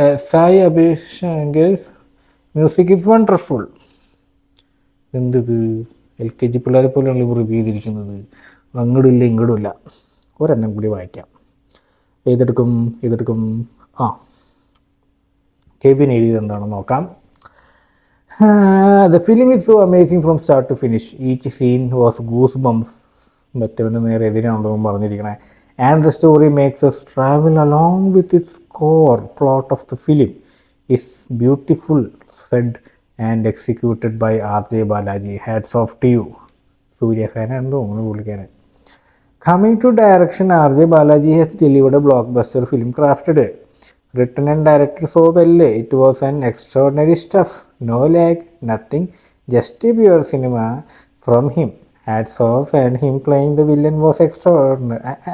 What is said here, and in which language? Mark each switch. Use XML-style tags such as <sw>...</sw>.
<en>Sai Abhishankar's music is wonderful.</en> <ml>എന്തത് LKG പിള്ളേരെ പോലെയാണ് ഇവർ റിവ്യൂ ചെയ്തിരിക്കുന്നത്. അങ്ങോട്ടില്ല ഇങ്ങോട്ടുമില്ല. ഒരെണ്ണം കൂടി വായിക്കാം. ഇതെടുക്കും. കെവിൻ എഴുതിയത് എന്താണെന്ന് നോക്കാം.</ml> <en>The film is so amazing from start to finish. Each scene was goosebumps.</en> <ml>മറ്റവന് നേരെ എതിരാണല്ലോ പറഞ്ഞിരിക്കണേ.</ml> <en>And the story makes us travel along with its core plot of the film. It's beautiful, said and executed by R.J. Balaji. Hats off to you.</en> <ml>Surya fan ആണല്ലോ അങ്ങനെ വിളിക്കാന്.</ml> <en>Coming to direction, R.J. Balaji has delivered a blockbuster film crafted, written and directed so well. It was an extraordinary stuff. No lag, nothing, just a pure cinema from him. Hats off, and him playing the villain was extraordinary.</en>